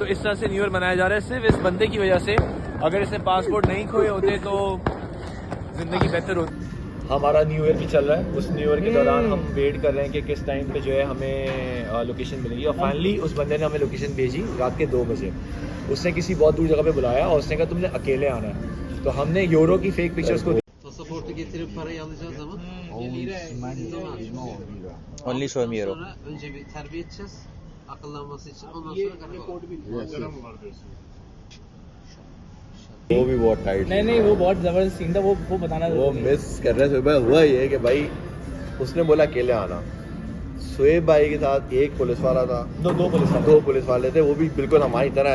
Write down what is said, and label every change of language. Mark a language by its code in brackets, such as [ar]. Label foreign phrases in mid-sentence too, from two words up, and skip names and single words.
[hi] तो इस तरह से [en] new year [hi] मनाया जा रहा है सिर्फ इस बंदे की वजह से। अगर इसने पासपोर्ट नहीं खोए होते तो जिंदगी बेहतर होती। हमारा [en] new year [hi] भी चल रहा है, उस [en] new year [hi] के दौरान हम वेट कर रहे हैं कि किस टाइम पे जो है हमें लोकेशन मिलेगी। और फाइनली उस बंदे ने हमें लोकेशन भेजी रात के 2 बजे। उसने किसी बहुत दूर जगह पे बुलाया और उसने कहा तुमने अकेले आना है। तो हमने यूरो की [en] fake pictures [hi] को [tr] Pasaportu getirip parayı alacağız zaman [en] only show me euro. [tr] sonra önce bir terbiye edeceğiz akıllanması için ondan [hi] ये [tr] sonra [hi] ये [tr] karakola. [hi] कोड भी वो भी बहुत टाइट। नहीं वो बहुत जबरदस्त सीन था, वो बताना वो जरूरी है। मिस कर रहे सुबह हुआ ये कि भाई उसने बोला अकेले आना, शोएब भाई के साथ एक पुलिस वाला था, दो पुलिस वाले, 2 पुलिस वाले थे, वो भी बिल्कुल हमारी तरह